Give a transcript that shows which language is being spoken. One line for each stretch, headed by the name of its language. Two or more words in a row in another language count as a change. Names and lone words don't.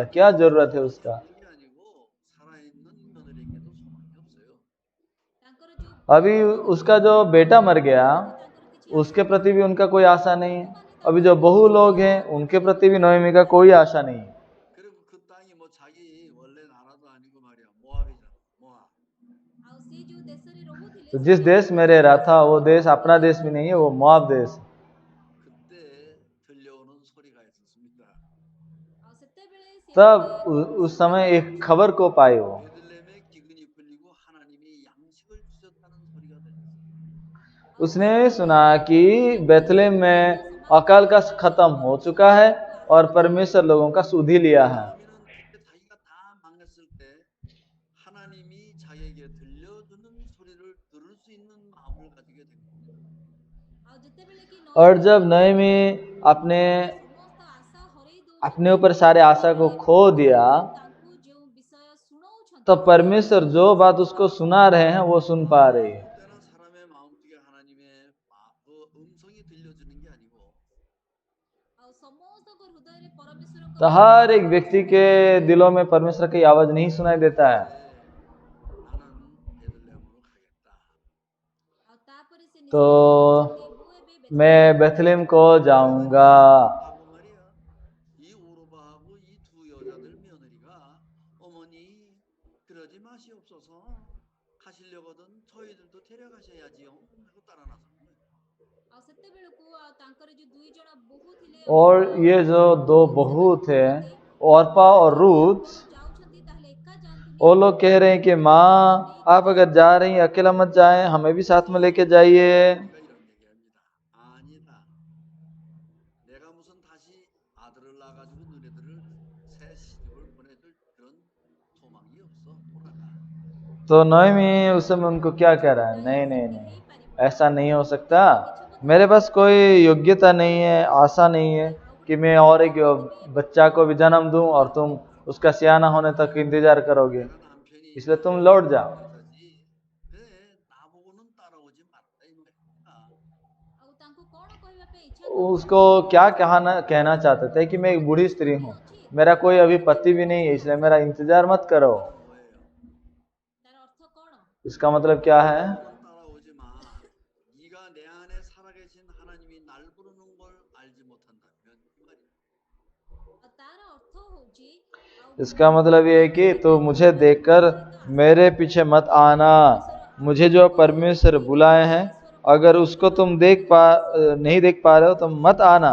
Hindi: क्या जरूरत है उसका?
Korean: 그게 아니고 살아있는 며느리에게도 소망이 없어요.
Odia: ତାଙ୍କର ଯୋଉ
Hindi: अभी उसका जो बेटा मर गया, उसके प्रति भी उनका कोई आशा नहीं है। अभी जो बहू लोग हैं, उनके प्रति भी नोएमी का कोई आशा नहीं है।
Korean: 그리고 그 땅이 뭐 자기 원래 나라도 아니고 말이야. 모압이잖아. 모압.
Odia: ଆଉ ସେ ଯୋଉ ଦେଶରେ ରହୁଥିଲେ
Hindi: तो जिस देश में रह रहा था, वो देश अपना देश भी नहीं है, वो मोआब देश है।
Korean: 그때 들려오는 소리가 있었습니다.
Odia: ଆଉ ସେତେବେଳେ ସେ
Hindi: तब उस समय एक खबर को पाए वो,
Korean: 베들레헴에 기근이 풀리고 하나님이 양식을 주셨다는 소리가 들렸어요.
Hindi: उसने सुना कि बेथलेहम में अकाल का खत्म हो चुका है और परमेश्वर लोगों का सुधि लिया है।
Korean: 나오미는 그때 자기가 다 망했을 때 하나님이 자기에게 들려주는 소리를 들을 수 있는 마음을 가지게 된 겁니다.
Odia: ଆଉ ଯେତେବେଳେ କି
Hindi: और जब नयमी अपने
Odia: ସମସ୍ତ ଆଶା ହରେଇ
Hindi: अपने ऊपर सारे आशा को खो दिया,
Odia: ତାଙ୍କୁ ଯେଉଁ ବିଷୟ ଶୁଣାଉଛନ୍ତି
Hindi: तो परमेश्वर जो बात उसको सुना रहे हैं वो सुन पा रही है।
Korean: 때나 사람의 마음속에 하나님의 그 음성이 들려주는 게 아니고
Odia: ଆଉ ସମସ୍ତଙ୍କ ହୃଦୟରେ ପରମେଶ୍ୱରଙ୍କ
Hindi: तो हर एक व्यक्ति के दिलों में परमेश्वर की आवाज नहीं सुनाई देता है।
Korean: 나는 베들레헴으로 가겠다.
Odia: ଆଉ ତାପରେ ସେ तो ନିଷ୍ପତ୍ତି
Hindi: मैं बेथलेहम को जाऊंगा।
Korean: 하고 말이야. 이 오르바하고 이 두 여자들 며느리가 어머니 그러지 마시옵소서 가시려거든 저희들도 데려가셔야지요 하고 따라 나서는 거예요.
Odia: ଆଉ ସେତେବେଳକୁ ଆଉ ତାଙ୍କର ଯୋଉ 2 ଜଣ ବୋହୂ ଥିଲେ
Hindi: और ये जो 2 बहू थे, औरपा और रूथ,
Odia: ଯାଉଛନ୍ତି ତାହେଲେ ଏକା ଯାଆନ୍ତୁନି।
Hindi: वो लोग कह रहे हैं कि माँ आप अगर जा रही हैं अकेला मत जाएं, हमें भी साथ में लेके जाइए।
Korean: 우리가 이런 얘기합니다. 아니다. 내가 무슨 다시 아들을 낳아가지고 너네들을 새 시집을 보내줄 그런 소망이 없어. 돌아가.
Hindi: तो नोएमी उस समय उनको क्या कह रहा है? नहीं नहीं नहीं, ऐसा नहीं हो सकता। मेरे पास कोई योग्यता नहीं है, आशा नहीं है कि मैं और एक बच्चा को भी जन्म दूं और तुम उसका सियाना होने तक इंतजार करोगे,
Korean: 내가 남편이
Hindi: इसलिए तुम लौट जाओ।
Korean: 여자지. 그래 나보고는 따라오지 말라 이 말이야.
Odia: ଆଉ ତାଙ୍କୁ କଣ କହିବା ପାଇଁ ଇଚ୍ଛା
Hindi: उसको क्या कहना चाहते थे कि मैं एक बूढ़ी स्त्री हूँ, मेरा कोई अभी पति भी नहीं है, इसलिए मेरा इंतजार मत करो।
Korean: 뭐예요?
Odia: ତାର ଅର୍ଥ କଣ?
Hindi: इसका मतलब क्या है?
Korean: 너는 따라오지 마. 네가 내 안에 살아계신 하나님이 날 부르는 걸 알지 못한다면 이 말이야.
Odia: ଆଉ ତାର ଅର୍ଥ ହଉଛି
Hindi: इसका मतलब ये है कि तो मुझे देखकर मेरे पीछे मत आना। मुझे जो परमेश्वर बुलाए हैं, अगर उसको तुम नहीं देख पा रहे हो तो मत आना।